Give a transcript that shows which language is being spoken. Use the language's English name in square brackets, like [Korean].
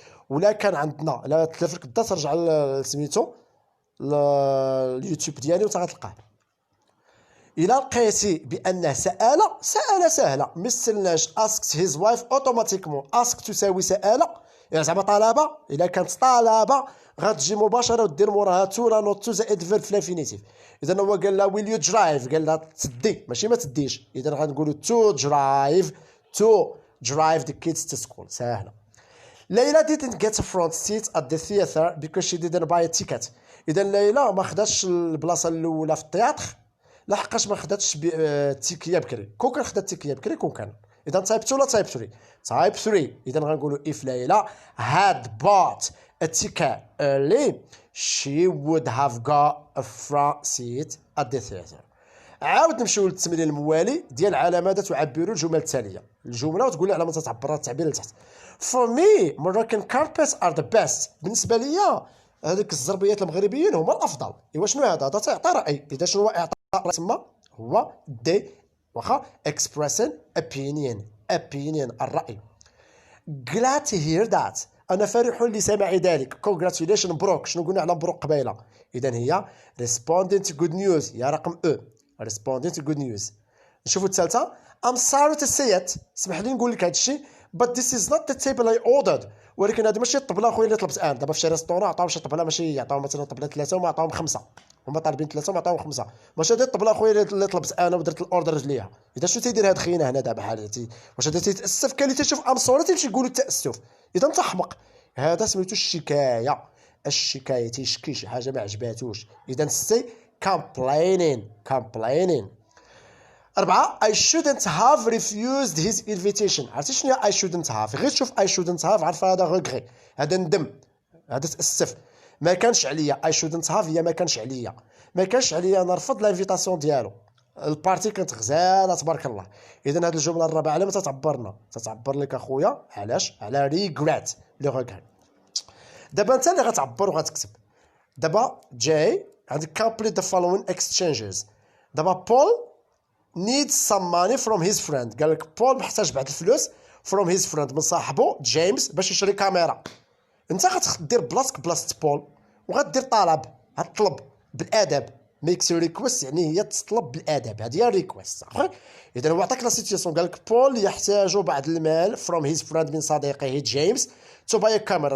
[Arabic] ولا كان عندنا لا تلف لك الدرس رجع لسميتو اليوتيوب ديالي وانت غتلقاه. إلا لقيتي بأنه سأل سهلة. Mr. [English] Lynch asked his wife automatically. [Arabic] ask تساوي سأل يعني زعما طلبة. إلا كانت طلبة غتجي مباشرة ودير موراها تو لا نوت تو زائد فيرب في الانفينيتيف. إذا هو قال لها [English] will you drive، [Arabic] قال لها تدي ماشي ما تديش. إذا غنقولو [English] to drive to drive the kids to school. [Arabic] سهلة. [English] Layla didn't get a front seat at the theater because she didn't buy a ticket. [Arabic] إذا ليلى ما خداتش البلاصة الأولى في التياتر لحقاش ما خداتش التيكية بكري. كون كان خدات التيكية بكري كون كان. إذا تايب 2 ولا تايب 3؟ تايب 3. إذا غنقولوا [English] if Layla had bought a ticket early she would have got a front seat at the theater. [Arabic] عاود نمشيو للتمرين الموالي ديال على ماذا تعبر الجمل التالية. الجملة وتقول لي على ماذا تعبر التعبير اللي تحت. [English] For me Moroccan carpets are the best. [Arabic] بالنسبة ليا هذيك الزربيات المغربيين هما الأفضل. إوا شنو هذا؟ هذا تعطي رأي. إذا شنو هو إعطاء رأي تما؟ هو دي واخا [English] expressing opinion [Arabic] الرأي. [English] Glad to hear that. [Arabic] أنا فرح لسماع ذلك. Congratulations مبروك. شنو قلنا على مبروك قبيلة؟ إذا هي [English] responding to good news. [Arabic] هي رقم [English] responding to good news. [Arabic] نشوفوا الثالثة. [English] I'm sorry to say it. [Arabic] اسمح لي نقول لك هذا الشيء. [English] But this is not the table I ordered. [Arabic] ولكن هذه ماشي الطبلة أخويا اللي طلبت أنا. دابا في شي ريستورون عطاهم شي طبلة ماشي يعطاهم مثلا طبلة 3 وما عطاهم 5. هما طالبين 3 وما عطاهم 5. ماشي هذه الطبلة أخويا اللي طلبت أنا ودرت الأوردر ليها. إذا شنو تيدير هاد خينا هنا دابا حالتي؟ واش هذا تيتأسف؟ كاين اللي تيشوف [English] I'm sorry [Arabic] تيمشي يقولوا التأسف. إذا أنت حمق. هذا سميتو الشكاية. الشكاية تيشكي شي حاجة ما عجباتوش. إذا سي complaining. [English] 4 I shouldn't have refused his invitation. [Arabic] عرفتي شنو هي [English] I shouldn't have؟ [Arabic] غير تشوف I shouldn't have عارفه هذا regret. هذا ندم. هذا تأسف. ما كانش عليا. [English] I shouldn't have [Arabic] هي ما كانش عليا. ما كانش عليا نرفض لانفيتاسيون ديالو. البارتي كانت غزاله تبارك الله. اذا هذه الجمله الرابعه على ما تتعبرنا؟ تتعبر لك اخويا علاش؟ على ريغريت لو regret. دابا انت اللي غتعبر وغتكتب. دابا جاي عندك [English] complete the following exchanges. [Arabic] دابا [English] Paul needs some money from his friend. [Arabic] قال لك بول محتاج بعض الفلوس [English] from his friend [Arabic] من صاحبه جيمس باش يشري كاميرا. انت غتدير بلاصتك بلاصه بول وغدير طلب. غتطلب بالادب. ميكس ريكويست يعني هي تطلب بالادب. هذه هي الريكويست. اذا هو عطاك لا سيتياسيون قال لك بول يحتاج بعض المال [English] from his friend [Arabic] من صديقه جيمس تو باي كاميرا.